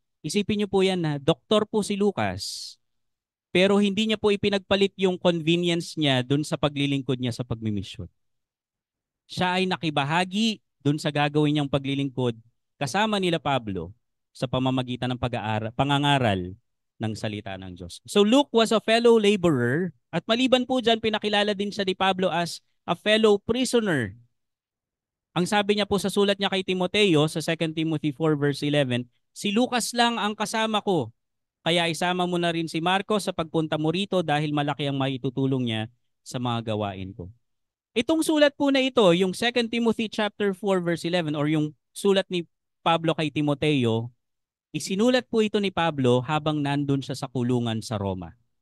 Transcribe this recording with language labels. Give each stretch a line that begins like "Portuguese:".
Filipino: Isipin niyo po yan na doktor po si Lucas, pero hindi niya po ipinagpalit yung convenience niya dun sa paglilingkod niya sa pagmimisyon. Siya ay nakibahagi dun sa gagawin niyang paglilingkod kasama nila Pablo sa pamamagitan ng pangangaral ng salita ng Diyos.
English: So Luke was a fellow laborer
Filipino: at maliban po dyan, pinakilala din siya ni Pablo
English: as a fellow prisoner.
Filipino: Ang sabi niya po sa sulat niya kay Timoteo sa 2 Timothy 4 verse 11, si Lucas lang ang kasama ko. Kaya isama mo na rin si Marcos sa pagpunta mo rito dahil malaki ang maitutulong niya sa mga gawain ko. Itong sulat po na ito, yung 2 Timothy chapter 4 verse 11 or yung sulat ni Pablo kay Timoteo, isinulat po ito ni Pablo habang nandun siya sa kulungan sa Roma.